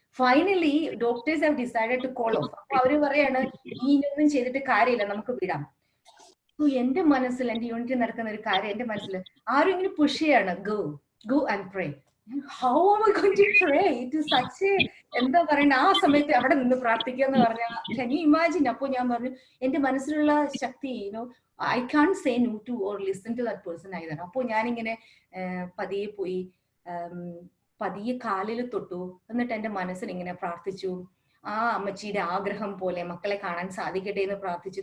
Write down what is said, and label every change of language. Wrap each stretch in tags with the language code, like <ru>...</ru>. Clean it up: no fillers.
<en>Finally doctors have decided to call off.</en> <ml>അപ്പൊ അവര് പറയാണ്, ഇനിയൊന്നും ചെയ്തിട്ട് കാര്യമില്ല, നമുക്ക് വിടാം. എന്റെ മനസ്സിൽ, എന്റെ യൂണിറ്റിൽ നടക്കുന്ന ഒരു കാര്യം എന്റെ മനസ്സിൽ ആരും ഇങ്ങനെ പുഷ് ചെയ്യാണ്,</ml> <en>Go and pray. How am I going to pray? It is such a,</en> <ml>എന്താ പറയണ്ട, ആ സമയത്ത് അവിടെ നിന്ന് പ്രാർത്ഥിക്കുക എന്ന് പറഞ്ഞാൽ</ml> <en>can you imagine?</en> <ml>അപ്പൊ ഞാൻ പറഞ്ഞു, എന്റെ മനസ്സിലുള്ള ശക്തി,</ml> <en>I can't say no to or listen to that person either.</en> <ml>അപ്പൊ ഞാനിങ്ങനെ പതിയെ പോയി, പതിയെ കാലിൽ തൊട്ടു, എന്നിട്ട് എന്റെ മനസ്സിൽ ഇങ്ങനെ പ്രാർത്ഥിച്ചു. ആ അമ്മച്ചിയുടെ ആഗ്രഹം പോലെ മക്കളെ കാണാൻ സാധിക്കട്ടെ എന്ന് പ്രാർത്ഥിച്ചു.</ml>